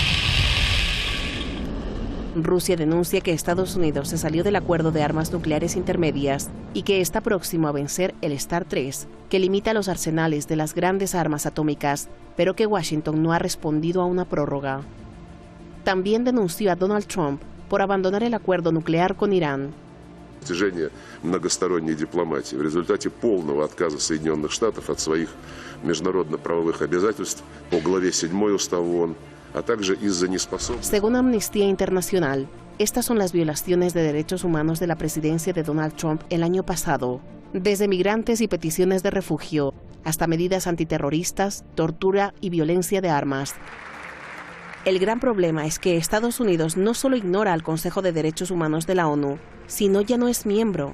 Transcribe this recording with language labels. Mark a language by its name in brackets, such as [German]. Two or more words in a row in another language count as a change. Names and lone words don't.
[Spanish] Rusia denuncia que Estados Unidos se salió del acuerdo de armas nucleares intermedias y que está próximo a vencer el START 3, que limita los arsenales de las grandes armas atómicas pero que Washington no ha respondido a una prórroga. También denunció a Donald Trump por abandonar el acuerdo nuclear con Irán. [Russian] Достижение многосторонней дипломатии в результате полного отказа Соединенных Штатов от своих международно-правовых обязательств по главе 7 Устава ООН, а также из-за неспособности. [Spanish] Según Amnistía Internacional, estas son las violaciones de derechos humanos de la presidencia de Donald Trump el año pasado, desde migrantes y peticiones de refugio, hasta medidas antiterroristas, tortura y violencia de armas. El gran problema es que Estados Unidos no solo ignora al Consejo de Derechos Humanos de la ONU, sino ya no es miembro.